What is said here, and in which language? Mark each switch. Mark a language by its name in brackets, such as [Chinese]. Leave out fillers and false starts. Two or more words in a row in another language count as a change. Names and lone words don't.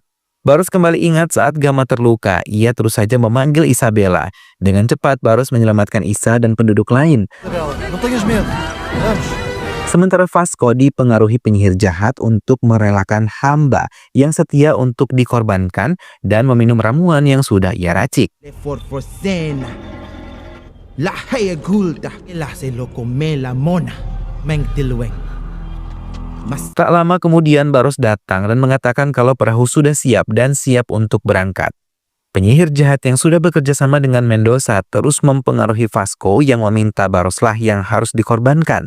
[Indonesian] Baros kembali ingat saat Gama terluka. Ia terus saja memanggil Isabella. Dengan cepat Baros menyelamatkan Isa dan penduduk lain. Sementara Vasco dipengaruhi penyihir jahat untuk merelakan hamba yang setia untuk dikorbankan dan meminum ramuan yang sudah ia racik. La haya gulda la se lo come la mona meng tilueng. Tak lama kemudian Baros datang dan mengatakan kalau perahu sudah siap dan siap untuk berangkat. Penyihir jahat yang sudah bekerja sama dengan Mendoza terus mempengaruhi Vasco yang meminta Baroslah yang harus dikorbankan.